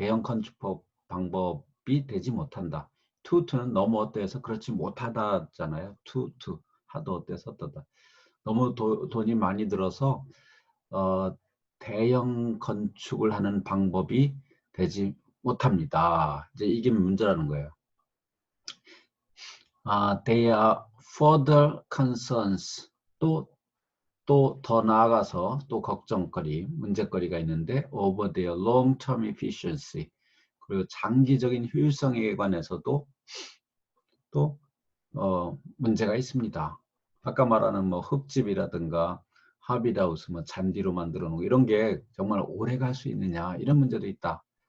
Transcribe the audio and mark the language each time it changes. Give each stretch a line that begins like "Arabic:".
Korean: 대형 건축 방법이 되지 못한다. to는 너무 어때서 그렇지 못하다잖아요. to 하도 어때서 어떠다. 너무 돈이 많이 들어서 대형 건축을 하는 방법이 되지 못합니다. 이제 이게 문제라는 거예요.
English: They are further concerns.
Korean: 또 더 나아가서 또 걱정거리, 문제거리가 있는데
English: over their long-term efficiency.
Korean: 그리고 장기적인 효율성에 관해서도 또 문제가 있습니다. 아까 말하는 뭐 흙집이라든가 하비드하우스, 뭐 잔디로 만들어 놓은 이런 게 정말 오래 갈 수 있느냐, 이런 문제도 있다.